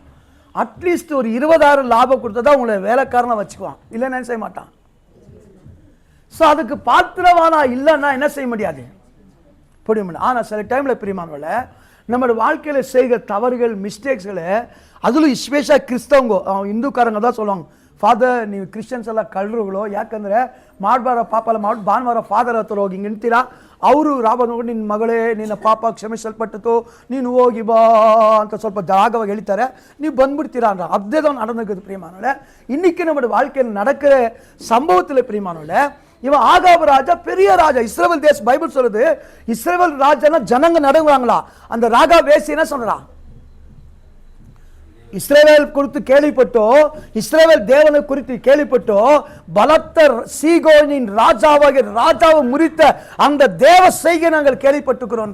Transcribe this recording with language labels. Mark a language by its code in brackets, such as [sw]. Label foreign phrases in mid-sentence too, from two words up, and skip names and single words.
[ta] அட்லீஸ்ட் ஒரு 20,000 லாபம் கொடுத்தா உங்களை வேலைக்காரனை வச்சுக்குவான், இல்லைன்னு செய்ய மாட்டான். ஸோ அதுக்கு பாத்திரவானா இல்லைன்னா என்ன செய்ய முடியாது, புரியும். ஆனால் சில டைம்ல பிரியமானவர்களே, நம்மளோட வாழ்க்கையில செய்கிற தவறுகள், மிஸ்டேக்ஸ்களை, அதுல ஸ்பெஷலாக கிறிஸ்தவங்க இந்துக்காரங்க தான் சொல்லுவாங்க, [kn] ಫಾದರ್ ನೀವು ಕ್ರಿಶ್ಚಿಯನ್ಸ್ ಎಲ್ಲ ಕಳ್ಳರುಗಳು, ಯಾಕಂದರೆ ಮಾಡಬಾರ ಪಾಪಲ್ಲ ಮಾಡಿ ಭಾನುವಾರ ಫಾದರ್ ಹತ್ರ ಹೋಗಿ ಹಿಂಗೆ ನಿಂತೀರಾ, ಅವರು ರಾಬ ನೋಡಿ ನಿನ್ನ ಮಗಳೇ ನಿನ್ನ ಪಾಪ ಕ್ಷಮಿಸಲ್ಪಟ್ಟಿತು ನೀನು ಹೋಗಿ ಬಾ ಅಂತ ಸ್ವಲ್ಪ ಜಾಗವಾಗಿ ಹೇಳ್ತಾರೆ, ನೀವು ಬಂದ್ಬಿಡ್ತೀರಾ ಅಂದ್ರೆ ಅದೇ [ta] தான் நடந்துக்குது பிரியமானவர்களே. இன்னைக்கு நம்முடைய வாழ்க்கையில் நடக்கிற சம்பவத்தில் பிரியமானவர்களே, இவன் ஆகாப ராஜா பெரிய ராஜா, இஸ்ரவேல் தேச பைபிள் சொல்லுது இஸ்ரவேல் ராஜானா ஜனங்க நடுங்குறாங்களா. அந்த ராகா வேசி என்ன சொல்றான், இஸ்ரவேல் குறித்து கேள்விப்பட்டோ, இஸ்ரவேல் தேவனை குறித்து கேள்விப்பட்டோ, பலத்த சீகோனின் ராஜாவாக ராஜாவை முறித்த அந்த தேவ செய்கை நாங்கள் கேள்விப்பட்டுக்கிறோம்.